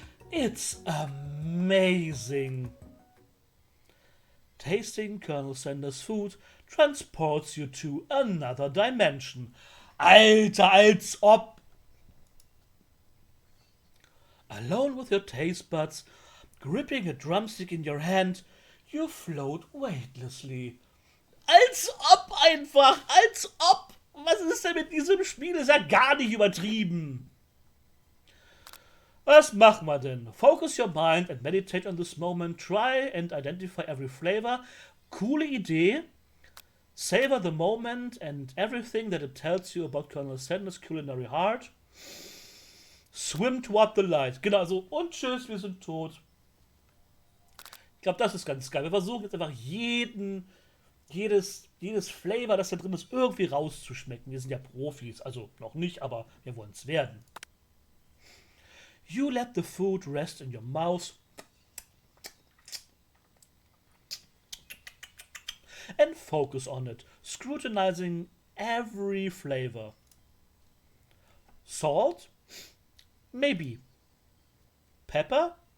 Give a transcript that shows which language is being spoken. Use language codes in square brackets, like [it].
[en] It's amazing. Tasting Colonel Sanders' food transports you to another dimension. [de] Alter, als ob! [en] Alone with your taste buds, gripping a drumstick in your hand, you float weightlessly. [de] Als ob einfach! Als ob! Was ist denn mit diesem Spiel? Ist ja gar nicht übertrieben. Was machen wir denn? [en] Focus your mind and meditate on this moment. Try and identify every flavor. [de] Coole Idee. [en] Savor the moment and everything that it tells you about Colonel Sanders' culinary heart. Swim toward the light. [de] Genau, so und tschüss, wir sind tot. Ich glaube, das ist ganz geil. Wir versuchen jetzt einfach jedes Flavor, das da drin ist, irgendwie rauszuschmecken. Wir sind ja Profis, also noch nicht, aber wir wollen es werden. [en] You let the food rest in your mouth and focus on it, scrutinizing every flavor. Salt? Maybe. Pepper?